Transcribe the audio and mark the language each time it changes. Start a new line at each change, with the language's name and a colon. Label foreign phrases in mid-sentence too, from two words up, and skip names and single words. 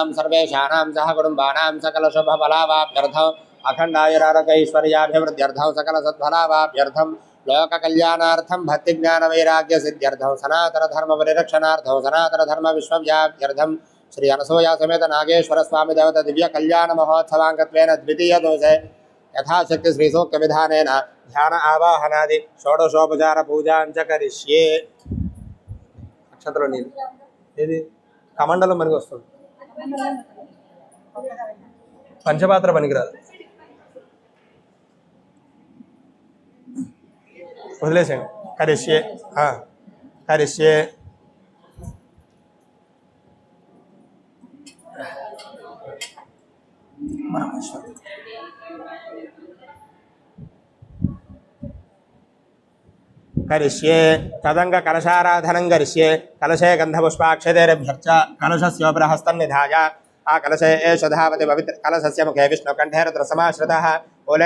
Sanskrit: सर्वेषाणां सह कुटुम्बानां सकल शुभफलावाप्त्यर्थं अखण्डायुरारोग्यैश्वर्याभिवृद्ध्यर्थं सकल सत्फलावाप्त्यर्थं लोक कल्याणार्थं भक्ति ज्ञान वैराग्य सिद्ध्यर्थं सनातन धर्म परिरक्षणार्थं सनातन धर्म विश्वव्याप्त्यर्थं श्री अनसूया समेत नागेश्वर स्वामी देवता दिव्य कल्याण महोत्सवांगत्वेन द्वितीय दोषे यथाशक्ति श्री सूक्त विधानेन ध्यान आवाहनादि षोडशोपचार पूजां च करिष्ये. नक्षत्र नील
Telugu: ఏది కమండలం మనకి వస్తుంది, పంచపాత్ర పనికిరాదు, వదిలేసేయండి.
Sanskrit: కరిష్యే కరిష్యే करिष्ये तदंग कलशाराधनं करिष्ये कलशे गंधपुष्पाक्षतेरभ्यर्च कलशस्योपरहस्तन्निधाय आ कलशे एष धावति पवित्र कलशस्य मुखे विष्णुकण्ठे रुद्रसमाश्रितः मूले